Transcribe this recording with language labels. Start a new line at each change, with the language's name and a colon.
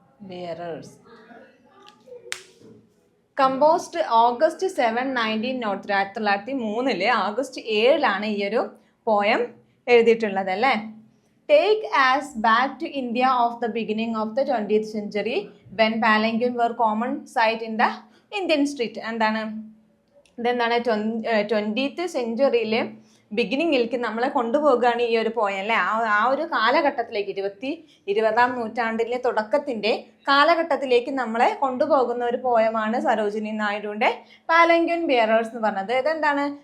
English: bearers composed August 7, 1903
Malayalam: August 7 ഈ ഒരു poem എഴുതിയിട്ടുള്ളത് അല്ലേ.
English: Take us back to India of the beginning of the 20th century when palanquin were common sight in the Indian street.
Malayalam: എന്താണ് ഇതെന്താണ് 20th സെഞ്ച്വറിയിൽ ബിഗിനിങ്ങിലേക്ക് നമ്മളെ കൊണ്ടുപോകുകയാണ് ഈ ഒരു പോയം അല്ലേ. ആ ഒരു കാലഘട്ടത്തിലേക്ക് 20ാം നൂറ്റാണ്ടിലെ തുടക്കത്തിൻ്റെ കാലഘട്ടത്തിലേക്ക് നമ്മളെ കൊണ്ടുപോകുന്ന ഒരു പോയമാണ് സരോജിനി നായിഡുവിൻ്റെ പാലങ്ക്യൂൻ ബിയറേഴ്സ് എന്ന് പറഞ്ഞത്. ഇതെന്താണ്?